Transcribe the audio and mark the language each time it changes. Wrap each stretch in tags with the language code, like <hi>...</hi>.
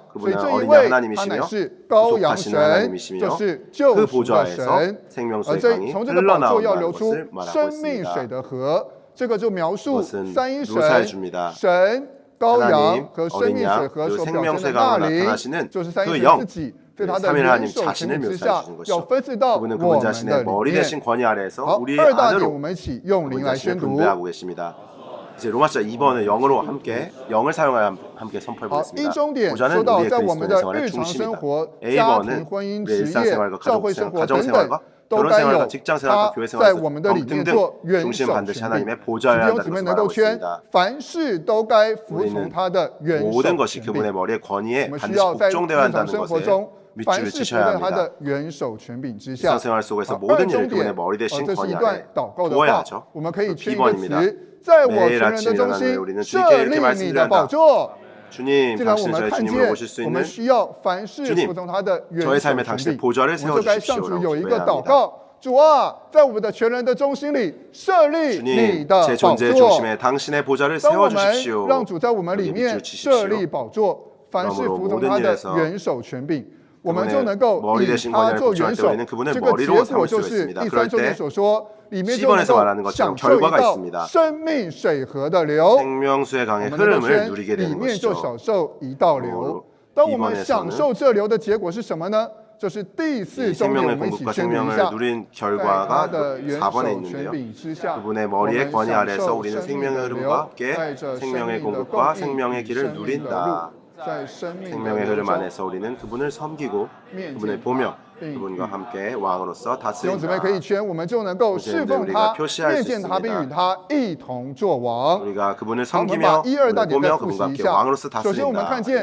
<zh>所以这一位他乃是羔羊神，就是救赎的神，而从这个宝座要流出生命水的河，这个就描述三一神、神、羔羊和生命水河所表现的那灵，就是三一神自己对他的元首权柄之下，要分赐到我们的里面。好，二大点我们一起用灵来宣读。</zh> <ko>이제 로마서 2번을 영어로 함께 영을 사용하여 함께 선포해 보겠습니다. 보자는 우리의 그리스도인의 생활의 중심이다. A번은 우리의 일상생활과 가족생활, 가정생활과 결혼생활과 직장생활과 교회생활 등등 중심 반드시 하나님의 보좌여야 한다는 것을 말하고 있습니다. 우리는 모든 것이 그분의 머리의 권위에 반드시 복종되어야 한다는 것에 밑줄을 치셔야 합니다. 일상생활 속에서 모든 일을 그분의 머리 대신 권위 아래 두어야 하죠. B번입니다. 매일 아침 일어나는 우리는 주님께 이렇게 말씀드려야 한다. 주님, 당신은 저의 주님으로 모실 수 있는 주님, 저의 삶에 당신의 보좌를 세워주십시오라고 기도해야</ko> <zh>主啊，在我们的全人的中心里设立你的宝座。当我们让主在我们里面设立宝座，凡是服从他的元首权柄，我们就能够以他做元首。这个结果就是第三重点所说，里面就能够享受一道生命水河的流。我们能够圈里面就享受一道流。当我们享受这流的结果是什么呢？就是第四重点，我们一起宣读一下。在他的元首权柄之下，我们享受生命的流，带着生命的供应，与生命的路。</zh> <ko>생명의 흐름 안에서 우리는 그분을 섬기고 그분을 보며 그분과 함께 왕으로서 다스린다. 이제 우리가 표시할 수 있습니다. 우리가 그분을 섬기며 그분을 보며 그분과 함께 왕으로서 다스린다.</ko>